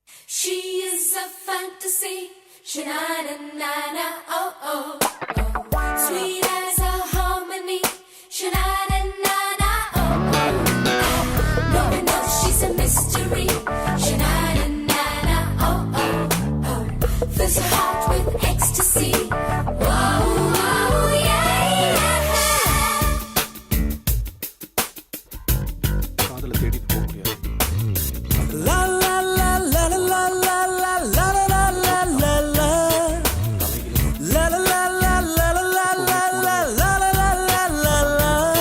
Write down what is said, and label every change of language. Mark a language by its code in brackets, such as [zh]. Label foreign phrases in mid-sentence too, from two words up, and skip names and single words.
[en] She is a fantasy, sha-na-na-na-na, oh, oh, oh. Sweet as a harmony, sha-na-na-na-na, oh, oh, oh. No one knows she's a mystery, sha-na-na-na-na, oh, oh, oh. Fills her heart with ecstasy, whoa, whoa, yeah, yeah. [ta] காதல தேடி போக முடியாது. La la la la la la la la la la la la la. La la la la la la la la la la la la la la.